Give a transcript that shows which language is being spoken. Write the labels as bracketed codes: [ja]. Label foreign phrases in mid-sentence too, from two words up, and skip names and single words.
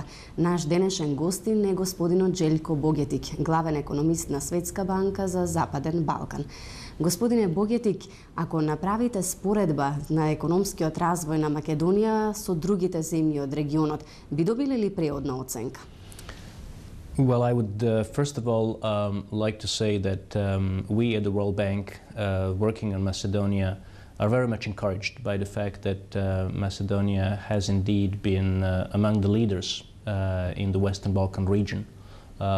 [mk] Наш денешен гостин е господинот Желјко Богетик, главен економист на Светска банка за Западен Балкан. Господине Богетик, ако направите споредба на економскиот развој на Македонија со другите земји од регионот, би добиле ли преодна оценка? [en] Well, I would first of all like to say that we at the World Bank working on Macedonia are very much encouraged by the fact that Macedonia has indeed been among the leaders in the Western Balkan region, both